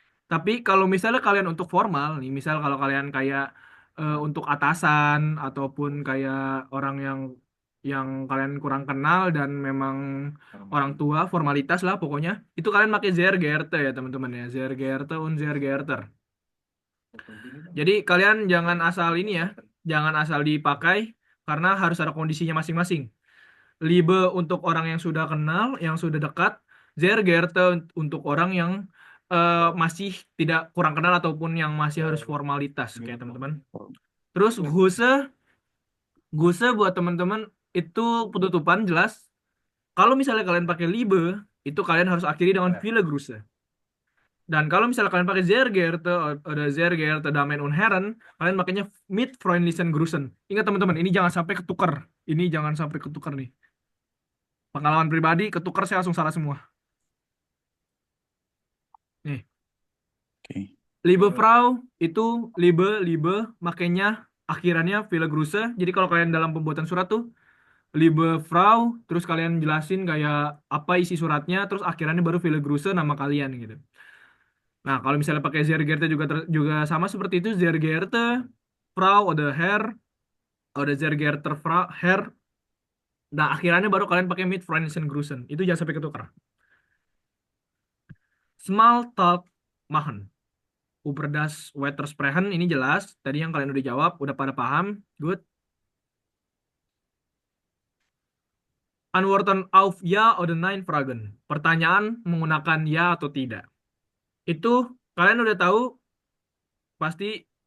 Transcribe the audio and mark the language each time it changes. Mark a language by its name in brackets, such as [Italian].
[Indonesian] Tapi kalau misalnya kalian untuk formal nih, misal kalau kalian kayak untuk atasan ataupun kayak orang yang kalian kurang kenal dan memang orang tua, formalitas lah pokoknya, itu kalian pakai [German] sehr geehrte [Indonesian] ya, teman-teman ya. [German] Sehr geehrte und sehr geehrter. [Indonesian] Jadi kalian jangan asal ini ya, jangan asal dipakai karena harus ada kondisinya masing-masing. Liebe untuk orang yang sudah kenal, yang sudah dekat, [German] sehr geehrte [Indonesian] untuk orang yang masih tidak kurang kenal ataupun yang masih harus formalitas kayak teman-teman. Terus Grüße buat teman-teman itu penutupan jelas. Kalau misalnya kalian pakai Liebe, itu kalian harus akhiri dengan [German] viele Grüße. [Indonesian] Dan kalau misalnya kalian pakai sehr geehrte ada [German] sehr geehrte Damen und Herren, [Indonesian] kalian makanya [German] mit freundlichen Grüßen. [Indonesian] Ingat teman-teman, ini jangan sampai ketukar. Ini jangan sampai ketukar nih. Pengalaman pribadi, ketukar saya langsung salah semua. Nih. Okay. [German] Liebe Frau [Indonesian] itu liebe makanya akhirannya [German] viele Grüße. [Indonesian] Jadi kalau kalian dalam pembuatan surat tuh [German] Liebe Frau, [Indonesian] terus kalian jelasin kayak apa isi suratnya, terus akhirannya baru [German] viele Grüße [Indonesian] nama kalian gitu. Nah, kalau misalnya pakai sehr geehrte juga sama seperti itu, [German] sehr geehrte Frau oder Herr, [Indonesian] oder [German] sehr geehrter Herr. [Indonesian] Nah, akhirannya baru kalian pakai [German] mit freundlichen Grüßen. [Indonesian] Itu jangan sampai ketukar. [German] Smalltalk machen. Über das Wetter sprechen, [Indonesian] ini jelas. Tadi yang kalian udah jawab, udah pada paham. Good. [German] Antworten auf ja oder nein Fragen. [Indonesian] Pertanyaan menggunakan ya atau tidak. Itu kalian udah tahu pasti